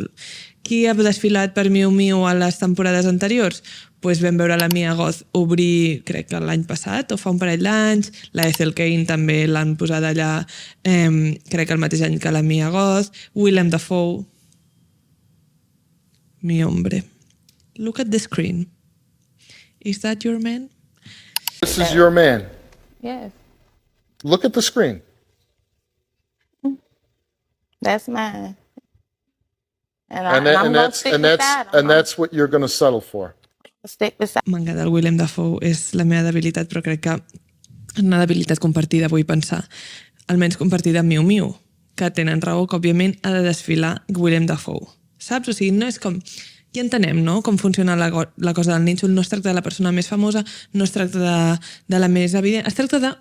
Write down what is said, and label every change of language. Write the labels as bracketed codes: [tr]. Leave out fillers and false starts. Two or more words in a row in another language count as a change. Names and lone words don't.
[ca] Qui ha desfilat per Miu Miu a les temporades anteriors? Pues vam veure la Mia Goth obrir, crec que l'any passat, o fa un parell d'anys, la Ethel Cain també l'han posat allà, crec que el mateix any que la Mia Goth, Willem Dafoe. [es] Mi hombre. [en] Look at the screen. Is that your man? This is your man. Yes, Look at the screen. that's mine. And And I'm going to stick beside him. and that's what you're going to settle for. Stick beside [ca] M'encanta el Willem Dafoe, és la meva debilitat, però crec que és una debilitat compartida, vull pensar. Almenys compartida amb Miu Miu, que tenen raó que, òbviament, ha de desfilar Willem Dafoe. Saps? O sigui, no és com... Ja entenem, no?, com funciona la cosa del nínxol. No es tracta de la persona més famosa, no es tracta de la més evident, es tracta de...